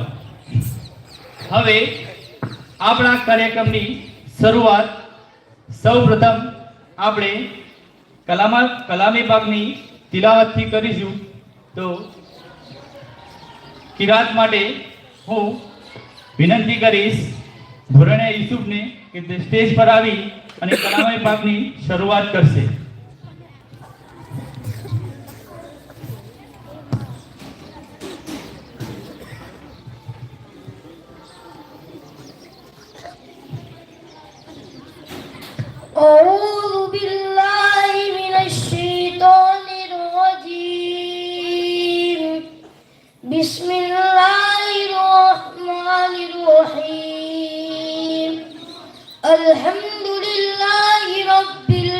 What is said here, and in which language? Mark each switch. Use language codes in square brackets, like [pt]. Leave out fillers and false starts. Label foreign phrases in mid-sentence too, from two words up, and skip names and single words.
[gu] હવે આપણા કાર્યક્રમની શરૂઆત સૌપ્રથમ આપણે કલામી પાકની તિલાવતથી કરીશું। તો કિરાત માટે હું વિનંતી કરીશ ધોરણે યુસુફને કે તે સ્ટેજ પર આવી અને કલામી પાકની શરૂઆત કરશે। [ar] أعوذ بالله من الشيطان الرجيم بسم الله الرحمن الرحيم الحمد لله رب